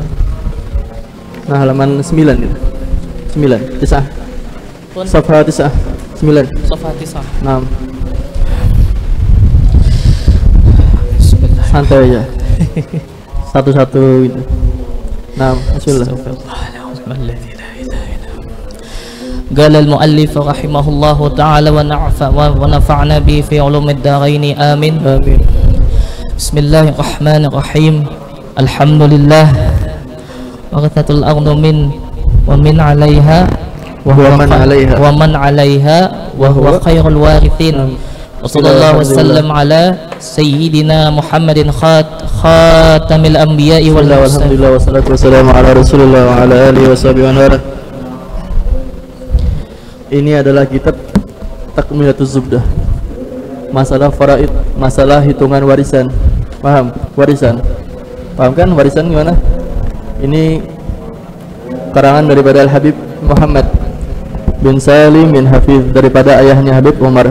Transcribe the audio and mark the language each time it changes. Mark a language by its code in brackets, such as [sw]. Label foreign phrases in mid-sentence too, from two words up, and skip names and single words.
[id] Nah, halaman 9 itu. 9, 9. Safha 9. 9. Safha 9. 6. Santai aja. Satu-satu gitu. Nah, bismillah. [ar] قال المؤلف رحمه الله تعالى ونفعنا به في علوم الدارين. Amin. Amin. Bismillahirrahmanirrahim. Alhamdulillah. وراثة الأرض من ومن عليها ومن عليها وهو خير الوارثين. وصلى الله وسلم على سيدنا محمد خاتم الأنبياء والمرسلين. الحمد لله والصلاة والسلام على رسول الله وعلى آله وصحبه و [id] Ini adalah kitab Takmilatuz Zubdah. Masalah faraid, masalah hitungan warisan. Paham? Warisan. Paham kan warisan gimana? Ini karangan daripada Al-Habib Muhammad bin Salim bin Hafiz, daripada ayahnya Habib Umar.